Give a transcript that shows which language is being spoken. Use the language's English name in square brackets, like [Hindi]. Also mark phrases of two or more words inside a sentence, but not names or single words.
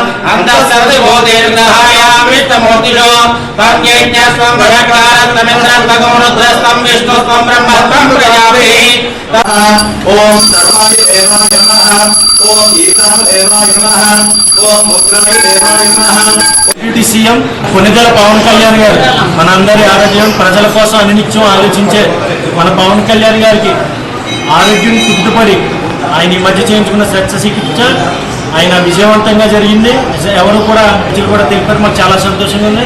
[Sanskrit] अंतःसर्वभूतेर्ग्रहायामृतमूर्तिषु तज्ञस्त्वं भरक्लारस्तमिन्द्रस्त्वं रुद्रस्त्वं विष्णुस्त्वं ब्रह्मस्त्वं प्रजापतिः। ओम सर्वादिदेवाय नमः ओम ईशानदेवाय नमः ओम उग्रदेवाय नमः। [English] Deputy CM [Telugu] కొనిదెల పవన్ కళ్యాణ్ గారు మనందరి ఆరోగ్యం ప్రజల కోసం అనినిత్యం ఆలోచించే మన పవన్ కళ్యాణ్ గారికి ఆరోగ్యం కుదుటపడి ఆయన ఈ మధ్య చేయించుకున్న శస్త్రచికిత్స ఆయన విజయవంతంగా జరిగింది. ఎవరు కూడా ప్రజలు కూడా తెలిపారు. మాకు చాలా సంతోషంగా ఉంది.